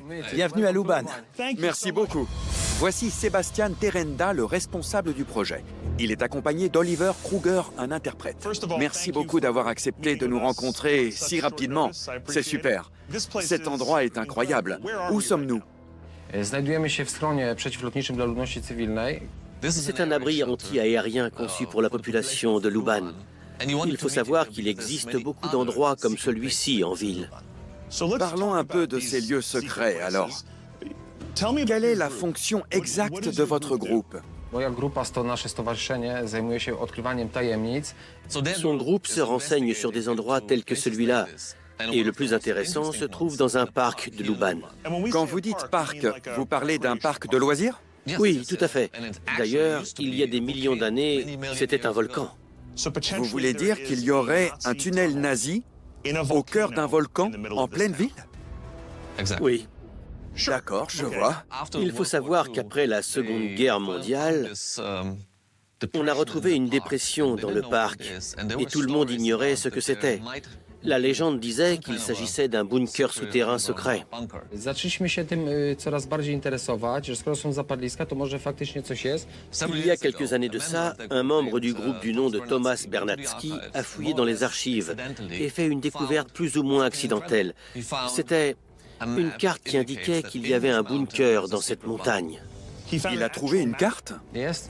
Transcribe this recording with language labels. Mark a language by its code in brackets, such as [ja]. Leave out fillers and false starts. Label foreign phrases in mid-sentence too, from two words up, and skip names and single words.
[fr] Bienvenue à Luban. Merci beaucoup. Voici Sébastien Terenda, le responsable du projet. Il est accompagné d'Oliver Kruger, un interprète. Merci beaucoup d'avoir accepté de nous rencontrer si rapidement. C'est super. Cet endroit est incroyable. Où sommes-nous? [pl] Znajdujemy się w schronie przeciwlotniczym dla ludności cywilnej. [fr] C'est un abri anti-aérien conçu pour la population de Luban. Il faut savoir qu'il existe beaucoup d'endroits comme celui-ci en ville. Parlons un peu de ces lieux secrets, alors. Quelle est la fonction exacte de votre groupe? [pl] Moja grupa, nasze stowarzyszenie, zajmuje się odkrywaniem tajemnic. [fr] Son groupe se renseigne sur des endroits tels que celui-là. Et le plus intéressant se trouve dans un parc de Luban. Quand vous dites parc, vous parlez d'un parc de loisirs? Oui, tout à fait. D'ailleurs, il y a des millions d'années, c'était un volcan. Vous voulez dire qu'il y aurait un tunnel nazi au cœur d'un volcan en pleine ville? Oui. D'accord, je vois. Il faut savoir qu'après la Seconde Guerre mondiale, on a retrouvé une dépression dans le parc et tout le monde ignorait ce que c'était. La légende disait qu'il s'agissait d'un bunker souterrain secret. [pl] Zaczęliśmy się tym coraz bardziej interesować, że skoro są zapadliska, to może faktycznie coś jest. [fr] Il y a quelques années de ça, un membre du groupe du nom de Thomas Bernatsky a fouillé dans les archives et fait une découverte plus ou moins accidentelle. C'était une carte qui indiquait qu'il y avait un bunker dans cette montagne. Il a trouvé une carte? [pl] Jest?